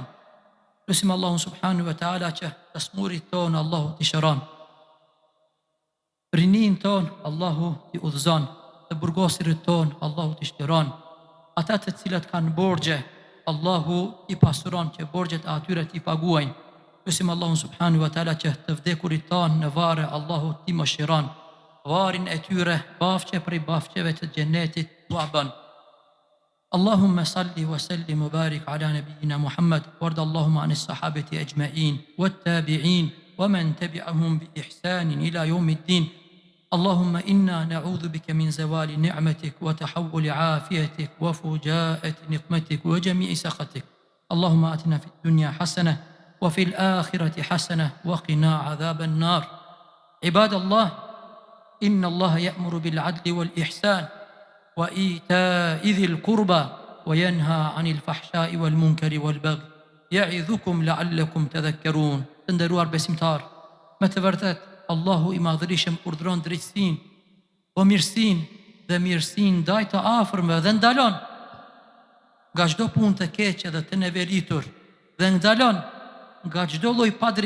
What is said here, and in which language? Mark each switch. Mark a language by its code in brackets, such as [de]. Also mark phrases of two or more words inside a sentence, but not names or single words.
[sq] Lusim Allahun [ar] سبحانه وتعالى [sq] që të smurit ton Allahu t'i shëron, rinin ton Allahu t'i udhëzon, të burgosirit ton Allahu t'i shtiron, ata të cilët kanë borxhe Allahu i pasuron që borxhet e atyre t'i paguajnë. Lusim Allahun [ar] سبحانه وتعالى [sq] që të vdekurit ton në varre Allahu t'i mëshiron, varin e tyre bafqe prej bafqeve të xhenetit t'u bën. [ar] اللهم صل وسلم وبارك على نبينا محمد وارض اللهم عن الصحابة أجمعين والتابعين ومن تبعهم بإحسان إلى يوم الدين. اللهم إنا نعوذ بك من زوال نعمتك وتحول عافيتك وفجاءة نقمتك وجميع سخطك. اللهم آتنا في الدنيا حسنة وفي الآخرة حسنة وقنا عذاب النار. عباد الله، إن الله يأمر بالعدل والإحسان وإيتاء ذي القربى وينهى عن الفحشاء والمنكر والبغي يعظكم لعلكم تذكرون. [sq] Të nderuar besimtar, me të vërtet Allahu i madhërisëm urdhëron drejtësinë, mirësinë dhe mirësinë ndaj të afërmve dhe ndalon nga çdo punë të keqe dhe të neveritur dhe ndalon nga çdo lloj padrejtësie.